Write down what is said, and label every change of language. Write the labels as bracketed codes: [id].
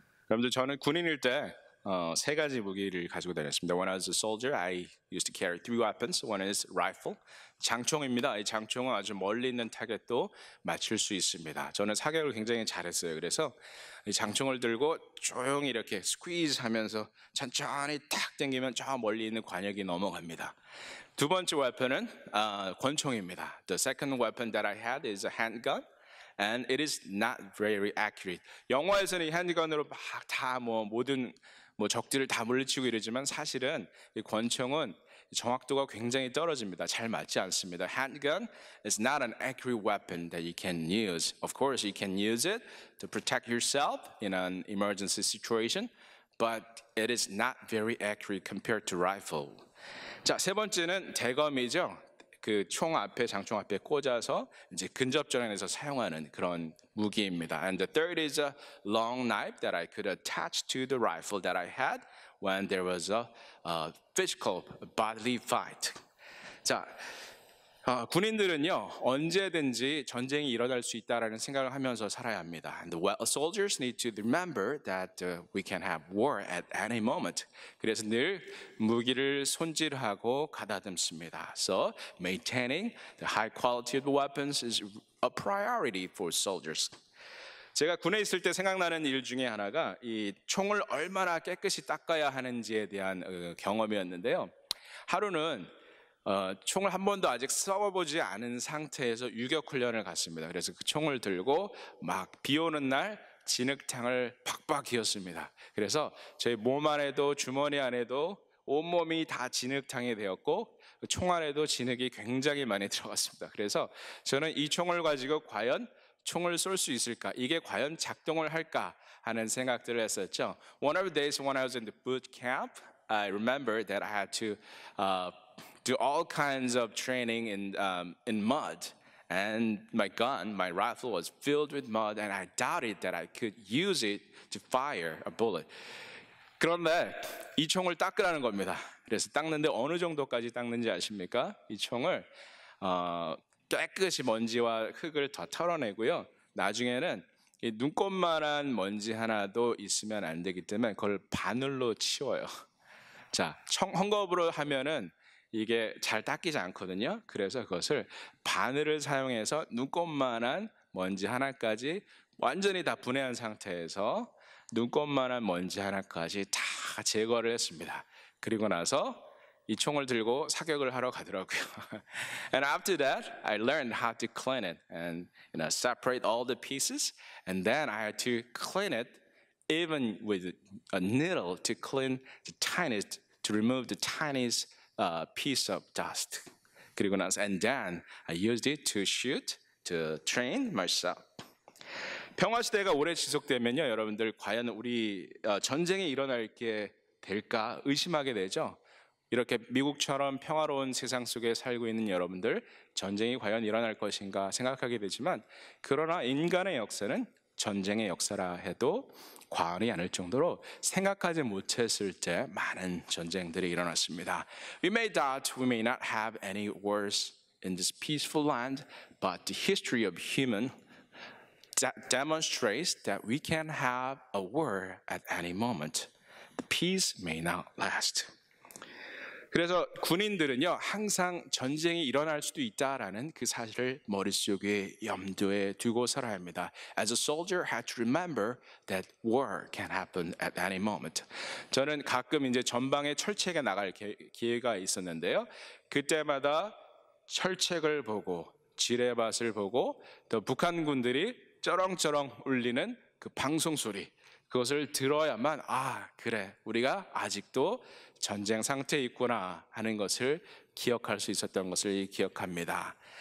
[ko] 여러분들 저는 군인일 때 세 가지 무기를 가지고 다녔습니다. [en] When I was a soldier, I used to carry three weapons. One is rifle, [ko] 장총입니다. 이 장총은 아주 멀리 있는 타겟도 맞출 수 있습니다. 저는 사격을 굉장히 잘했어요. 그래서 이 장총을 들고 조용히 이렇게 스퀴즈 하면서 천천히 탁 당기면 저 멀리 있는 관역이 넘어갑니다. 두 번째 웨폰은 권총입니다. [en] The second weapon that I had is a handgun. And it is not very accurate. [ko] 영화에서는 이 핸드건으로 막 다 모든 적들을 다 물리치고 이러지만 사실은 이 권총은 정확도가 굉장히 떨어집니다. 잘 맞지 않습니다. [en] Handgun is not an accurate weapon that you can use. Of course, you can use it to protect yourself in an emergency situation, but it is not very accurate compared to rifle. [ko] 자, 세 번째는 대검이죠. 그 총 앞에 장총 앞에 꽂아서 이제 근접전에서 사용하는 그런 무기입니다. [en] And the third is a long knife that I could attach to the rifle that I had when there was a physical bodily fight. [ko] 자, 군인들은요 언제든지 전쟁이 일어날 수 있다라는 생각을 하면서 살아야 합니다. [en] And the soldiers need to remember that we can have war at any moment. [ko] 그래서 늘 무기를 손질하고 가다듬습니다. [en] So maintaining the high quality of the weapons is a priority for soldiers. [ko] 제가 군에 있을 때 생각나는 일 중에 하나가 이 총을 얼마나 깨끗이 닦아야 하는지에 대한 경험이었는데요. 하루는 총을 한 번도 아직 써보지 않은 상태에서 유격 훈련을 갔습니다. 그래서 그 총을 들고 막 비 오는 날 진흙탕을 팍팍 기었습니다. 그래서 제 몸 안에도 주머니 안에도 온몸이 다 진흙탕이 되었고 총 안에도 진흙이 굉장히 많이 들어갔습니다. 그래서 저는 이 총을 가지고 과연 총을 쏠 수 있을까? 이게 과연 작동을 할까? 하는 생각들을 했었죠. [en] One of the days when I was in the boot camp, I remember that I had to do all kinds of training in mud. And my gun, my rifle was filled with mud and I doubted that I could use it to fire a bullet. [ko] 그런데 이 총을 닦으라는 겁니다. 그래서 닦는데 어느 정도까지 닦는지 아십니까? 이 총을 깨끗이 먼지와 흙을 다 털어내고요. 나중에는 이 눈곱만한 먼지 하나도 있으면 안 되기 때문에 그걸 바늘로 치워요. 자, 헝겊으로 하면은 이게 잘 닦이지 않거든요. 그래서 그것을 바늘을 사용해서 눈곱만한 먼지 하나까지 완전히 다 분해한 상태에서 눈곱만한 먼지 하나까지 다 제거를 했습니다. 그리고 나서 이 총을 들고 사격을 하러 가더라고요. [en] And after that, I learned how to clean it and separate all the pieces. And then I had to clean it even with a needle to clean the tiniest, to remove the tiniest piece of dust. [ko] 그리고 나서 [en] and then I used it to shoot, to train myself. [ko] 평화 시대가 오래 지속되면요, 여러분들 과연 우리 전쟁이 일어날 게 될까 의심하게 되죠. 이렇게 미국처럼 평화로운 세상 속에 살고 있는 여러분들 전쟁이 과연 일어날 것인가 생각하게 되지만 그러나 인간의 역사는 전쟁의 역사라 해도 과언이 아닐 정도로 생각하지 못했을 때 많은 전쟁들이 일어났습니다. [en] We may doubt we may not have any wars in this peaceful land, but the history of human demonstrates that we can have a war at any moment. The peace may not last. [ko] 그래서 군인들은요 항상 전쟁이 일어날 수도 있다라는 그 사실을 머릿속에 염두에 두고 살아야 합니다. [en] As a soldier, had to remember that war can happen at any moment. [ko] 저는 가끔 이제 전방에 철책에 나갈 기회가 있었는데요. 그때마다 철책을 보고 지뢰밭을 보고 또 북한군들이 쩌렁쩌렁 울리는 그 방송 소리 그것을 들어야만 그래 우리가 아직도 전쟁 상태에 있구나 하는 것을 기억할 수 있었던 것을 기억합니다.